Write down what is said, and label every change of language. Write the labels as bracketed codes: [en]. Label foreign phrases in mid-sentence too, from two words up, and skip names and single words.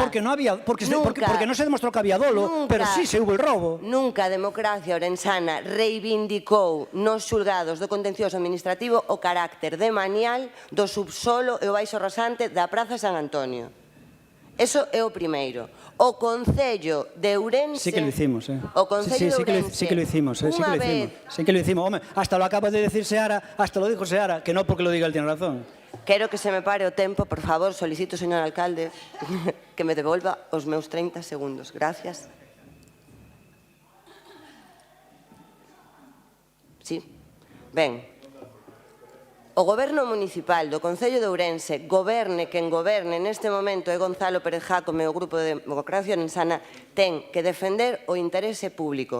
[es] Porque no se demostrou que había dolo, pero sí se hubo el robo. [gl] Nunca a Democracia Ourensana reivindicou nos xulgados do contencioso administrativo o carácter demanial do subsolo e o baixo rasante da Praza San Antonio. Eso é o primeiro. O Concello de Ourense... [es] Sí que lo hicimos, [gl] O Concello de Ourense... [es] Sí que lo hicimos, Sí que lo hicimos. Hombre, hasta lo acaba de decir Seara, hasta lo dijo Seara, que no porque lo diga él tiene razón. [gl] Quero que se me pare o tempo, por favor, solicito, señor alcalde, que me devolva os meus 30 segundos. Gracias. [es] Sí. [gl] Ben. O Goberno Municipal do Concello de Ourense, goberne quen goberne neste momento, e Gonzalo Pérez Jácome, o Grupo de Democracia Ourensana, ten que defender o interese público.